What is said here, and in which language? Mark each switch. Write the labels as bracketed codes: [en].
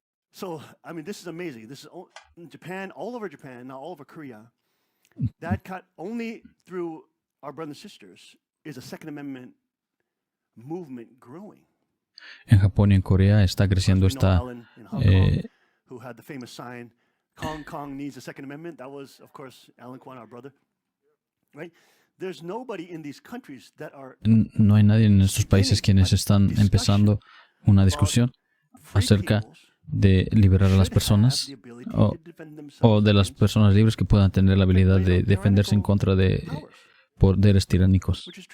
[en] So, I mean, this is amazing. This is in Japan, all over Japan, now all over Korea. That cut only through our brothers and sisters is a Second Amendment movement growing. [es] En Japón y en Corea está creciendo esta [en] who had the famous sign, Kong needs a Second Amendment. That was, of course, Alan Kwan, our brother. Right? There's nobody in these countries that are [es] No hay nadie en estos países quienes están empezando una discusión acerca de liberar a las personas o de las personas libres que puedan tener la habilidad de defenderse en contra de poderes tiránicos.